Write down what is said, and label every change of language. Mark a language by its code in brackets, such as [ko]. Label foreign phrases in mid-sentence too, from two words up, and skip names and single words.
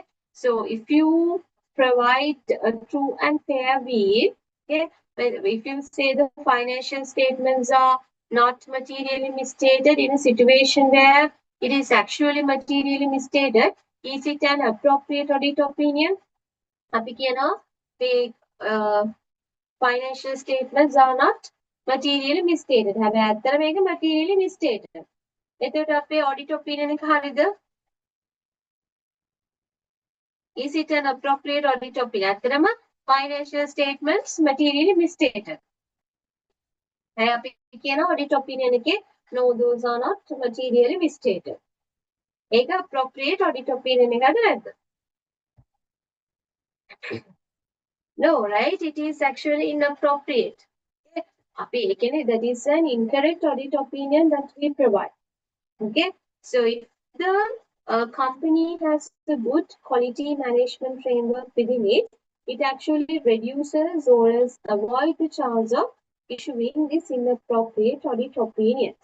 [en] So if you provide a true and fair view, okay, if you say the financial statements are not materially misstated in a situation where it is actually materially misstated, is it an appropriate audit opinion? [si] අපි කියනවා [en] the financial statements are not materially misstated. [si] හැබැයි ඇත්තට මේක [en] materially misstated. [si] එතකොට අපේ [en] audit opinion [si] එක හරියද? [en] Is it an appropriate audit opinion? [si] ඇත්තටම [en] financial statements materially misstated. [si] හැබැයි අපි කියන [en] audit opinion එකේ no, those are not materially misstated. [si] ඒක [en] appropriate audit opinion [si] එකද නැද්ද? [en] No, right? It is actually inappropriate. Okay? That is an incorrect audit opinion that we provide. Okay, so if the company has a good quality management framework within it, it actually reduces or else avoid the chance of issuing this inappropriate audit opinions.